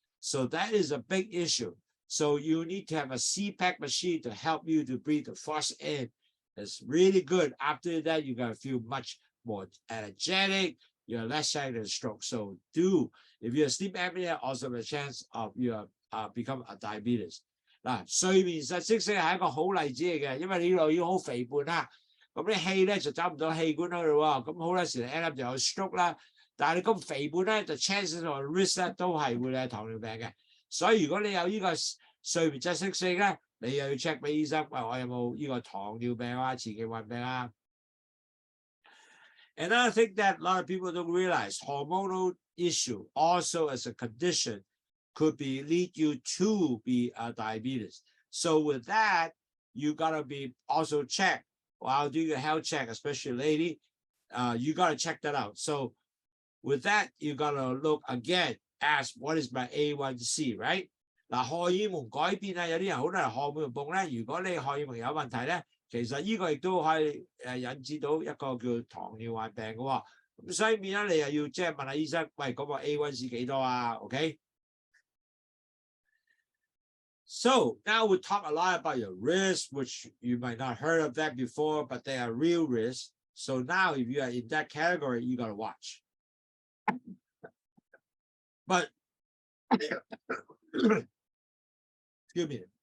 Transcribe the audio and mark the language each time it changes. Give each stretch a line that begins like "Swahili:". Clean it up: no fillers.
English: So that is a big issue. So you need to have a CPAP machine to help you to breathe the force in. It's really good. After that, you're going to feel much more energetic. You're less likely to stroke. So if you're sleep apnea, also have a chance of you become a diabetes.
Cantonese: 嗱，睡眠窒息症係一個好例子嚟嘅，因為你又要好肥胖啦，咁啲氣咧就走唔到氣管嗰度喎，咁好多時
English: end up
Cantonese: 就有 stroke 啦。但係你咁肥胖咧，就
English: chances of risk
Cantonese: 咧都係會有糖尿病嘅。所以如果你有呢個睡眠窒息症咧，你又要 check 俾醫生，喂，我有冇呢個糖尿病啊、前期患病啊？
English: Another thing that a lot of people don't realize, hormonal issue also as a condition could lead you to be a diabetes. So with that, you gotta be also check while doing a health check, especially lady. You gotta check that out. So with that, you gotta look again, ask what is my A1C, right?
Cantonese: 嗱，荷爾蒙改變啊，有啲人好多人荷爾蒙泵咧。如果你荷爾蒙有問題咧，其實呢個亦都可以引致到一個叫糖尿患病嘅喎。咁所以變咗你又要即係問下醫生，喂，嗰個 A1C 幾多啊 ？OK？
English: So now we talk a lot about your risk, which you might not heard of that before, but they are real risks. So now if you are in that category, you got to watch. But excuse me.